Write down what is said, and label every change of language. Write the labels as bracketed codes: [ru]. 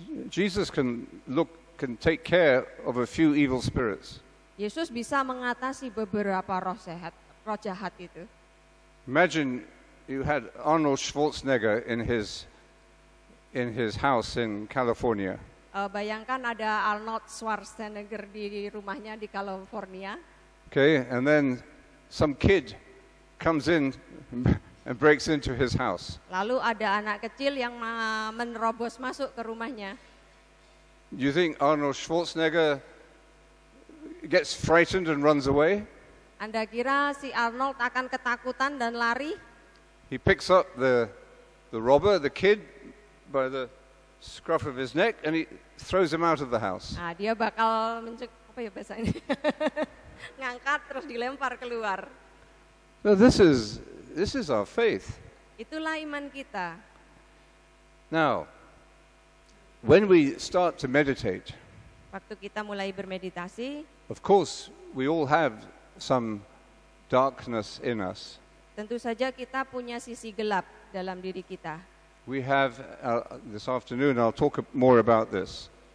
[en] Jesus can take care of a few evil spirits. [id] Yesus bisa mengatasi beberapa roh jahat itu. [en] Imagine you had Arnold Schwarzenegger in his house in California. [id] Bayangkan ada Arnold Schwarzenegger di rumahnya di California. [en] Okay, and then some kid comes in and breaks into his house. [id] Lalu ada anak kecil yang menerobos masuk ke rumahnya. [en] Do you think Arnold Schwarzenegger gets frightened and runs away? [id] Anda kira si Arnold akan ketakutan dan lari? [en] He picks up the robber, the kid, by the scruff of his neck, and he throws him out of the house. [id] Nah, dia bakal apa ya bahasanya? Ngangkat terus dilempar keluar. [en] Well, this is our faith. [id] Itulah iman kita. [en] Now, when we start to meditate, [id] Waktu kita mulai bermeditasi, [en] of course, we all have some darkness in us. [id] tentu saja kita punya sisi gelap dalam diri kita. [en] We have, this afternoon, I'll talk more about this.